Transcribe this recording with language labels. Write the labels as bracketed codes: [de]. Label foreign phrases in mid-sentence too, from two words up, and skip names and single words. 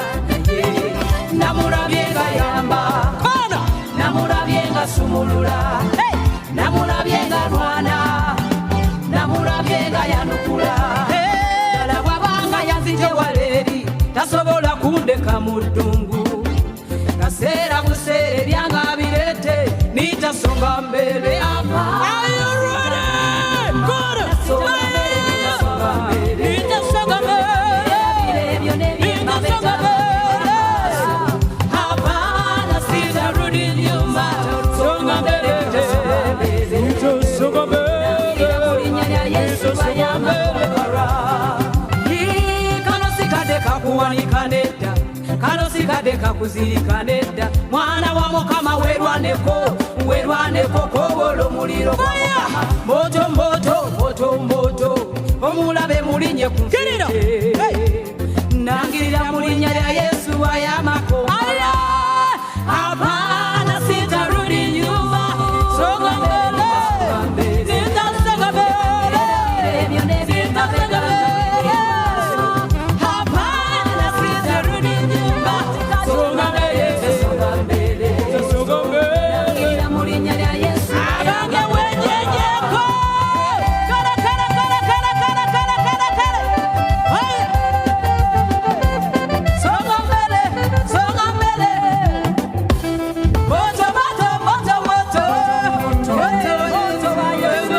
[lg] Namulabye nga yamba, namulabye nga sumulula, namulabye nga lwana, namulabye nga yanukula. Dala bwabanga yanzije waleri, tasobola kundeka mu ddungu. Kaseera buseere byanga birete, [sw] nitasonga mbele apa. [en] Are you ready? Good. [sw] Nitasonga mbele, nitasonga mbele, nitasonga mbele. Hapana sitarudi nyuma, songa mbele, nitasonga mbele, nitasonga mbele. [lg] Kano sikadeka kuwanika nedda, kano sikadeka kuzirika nedda. Mwana wa Mukama werwaneko, werwaneko kobolo muliro kwa Mukama. [sw] Moto moto moto moto, [lg] omulabe mulinye ku nfite. Nangirira mulinya lya Yesu ayamako. [sw] Hapana sitarudi nyuma, songa mbele, nitasonga mbele, nitasonga mbele. Hapana sitarudi nyuma, songa mbele, nitasonga mbele. [lg] Nangirira mulinya lya Yesu abange wenyenyeko. Kala kala kala kala kala kala kala kala. [sw] Songa mbele, songa mbele. Moto moto moto moto. Moto moto wa Yesu.